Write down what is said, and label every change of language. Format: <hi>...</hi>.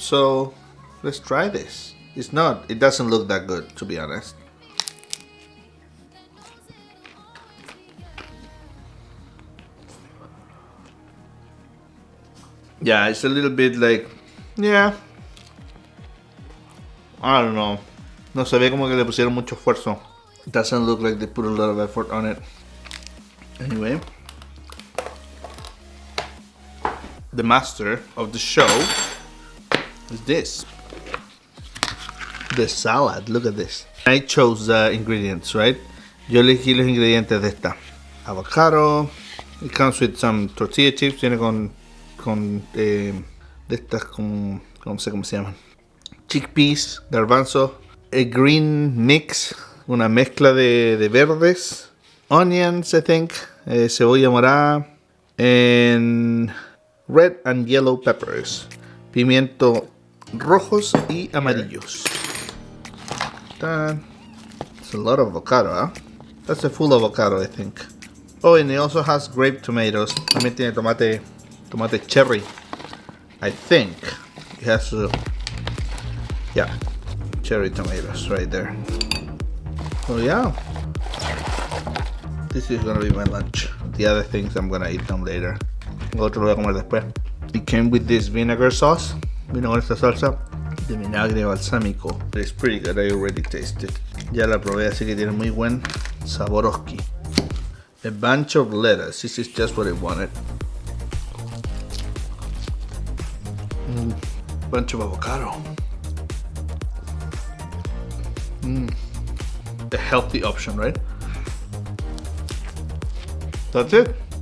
<en>So let's try this. It doesn't look that good, to be honest. Yeah, it's a little bit like, yeah, I don't know.</en> <es>No se ve como que le pusieron mucho esfuerzo.</es> <en>It doesn't look like they put a lot of effort on it. Anyway, the master of the show is this. The salad, look at this. I chose the ingredients, right?</en> <es>Yo elegí los ingredientes de esta.</es> <en>Avocado. It comes with some tortilla chips.</en> <es>Viene con de estas como, no sé cómo se llaman.</es> <en>Chickpeas, garbanzo. A green mix,</en> <es>una mezcla de verdes.</es> <en>Onions, I think.</en> <es>Cebolla morada.</es> <en>And red and yellow peppers.</en> <es>Pimiento rojos y amarillos.</es> <en>It's a lot of avocado, huh? That's a full avocado, I think. Oh, and it also has grape tomatoes.</en> <es>También tiene tomate cherry.</es> <en>I think it has yeah, cherry tomatoes right there. So yeah, this is gonna be my lunch. The other things I'm gonna eat them later.</en> <es>Lo otro lo voy a comer después.</es> <en>It came with this vinegar sauce.</en> <es>Vino con esta salsa. de vinagre balsámico.</es> <en>It's pretty good, I already tasted.</en> <es>Ya la probé, así que tiene muy buen saboroski.</es> <en>A bunch of lettuce, this is just what I wanted. Bunch of avocado. A healthy option, right? That's it.</en>